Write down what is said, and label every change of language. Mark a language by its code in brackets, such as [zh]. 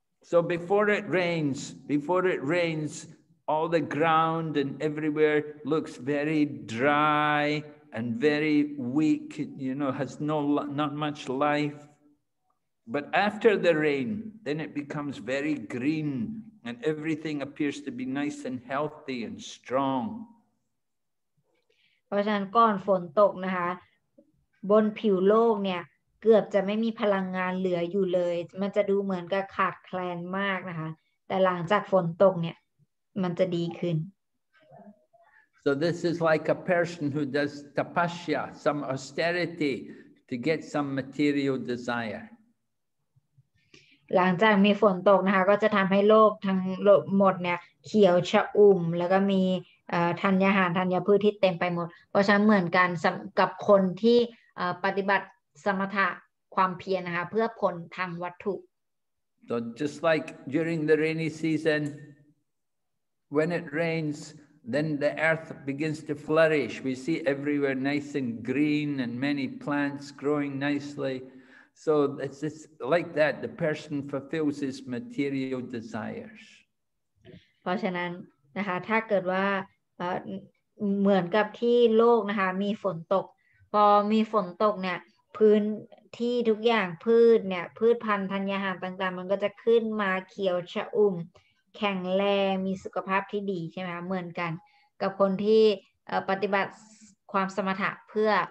[en] So before it rains, all the ground and everywhere looks very dry and very weak, you know, has not much life. But after the rain, then it becomes very green and everything appears to be nice and healthy and strong. [th] เพราะฉะนั้นก่อนฝนตกนะคะบนผิวโลกเนี่ยเกือบจะไม่มีพลังงานเหลืออยู่เลยมันจะดูเหมือนกับขาดแคลนมากนะคะแต่หลังจากฝนตกเนี่ยมันจะดีขึ้น [en] So this is like a person who does tapasya, some austerity to get some material desire. [th] หลังจากมีฝนตกนะคะก็จะทำให้โลกทั้งหมดเนี่ยเขียวชอุ่มแล้วก็มีธัญญาหารธัญพืชที่เต็มไปหมดเพราะฉะนั้นเหมือนกันกับคนที่ปฏิบัติสมถะความเพียรนะคะเพื่อผลทางวัตถุ [en] So just like during the rainy season, when it rains, then the earth begins to flourish. We see everywhere nice and green and many plants growing nicely. So it's like that. The person fulfills his material desires. [th] เพราะฉะนั้นนะคะถ้าเกิดว่าเหมือนกับที่โลกนะคะมีฝนตกพอมีฝนตกเนี่ยพื้นที่ทุกอย่างพืชเนี่ยพืชพันธุ์ธัญญาหารต่างๆมันก็จะขึ้นมาเขียวชอุ่มแข็งแรงมีสุขภาพที่ดีใช่ไหมคะเหมือนกันกับคนที่ปฏิบัติความสมถะเพื่อ